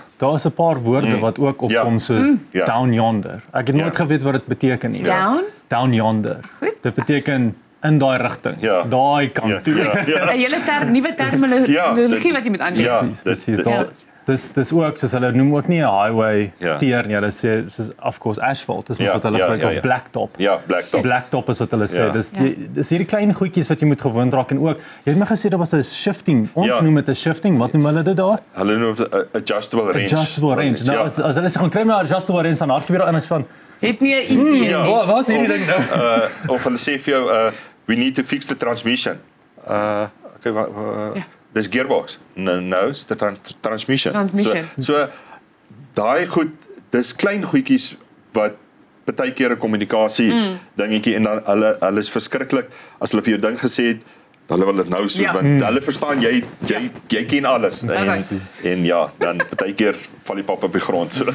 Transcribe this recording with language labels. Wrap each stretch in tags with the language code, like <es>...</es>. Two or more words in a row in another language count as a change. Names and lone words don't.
<af>Daar is 'n paar woorde wat ook opkom soos</af> <en>down yonder.</en> <af>Ek het nooit geweet wat dit beteken nie.</af> <en>Down yonder.</en> <af>Goed. Dit beteken in daai rigting, daai kant toe. 'n nuwe terminologie wat jy moet aanleer. Presies. Dis ook soos hulle noem ook nie 'n highway teer nie. Hulle sê soos</af> <en>of course</en> <af>asphalt. Dis wat hulle gebruik of blacktop. Ja, blacktop. Blacktop is wat hulle sê. Dis hierdie klein goedjies wat jy moet gewoond raak en ook jy het my gesê daar was 'n shifting. Ons noem dit 'n shifting. Wat noem hulle dit daar? Hulle noem dit 'n</af> <en>adjustable range. Adjustable range.</en> <af>Nou as hulle sê gaan kry maar</af> <en>adjustable range</en> <af>dan hardloop jy daar in van het nie 'n idee nie. Wat is hierdie ding nou? Of hulle sê vir jou</af> <en>we need to fix the transmission.</en> <af>Dis gearbox.</af> <en>No, it's the transmission.</en> <af>So daai goed, dis klein goedjies wat baie keer 'n kommunikasie dingetjie en dan hulle is verskriklik as hulle vir jou ding gesê het, hulle wil dit nou so want hulle verstaan jy ken alles en dan baie keer val die pap op die grond so.</af>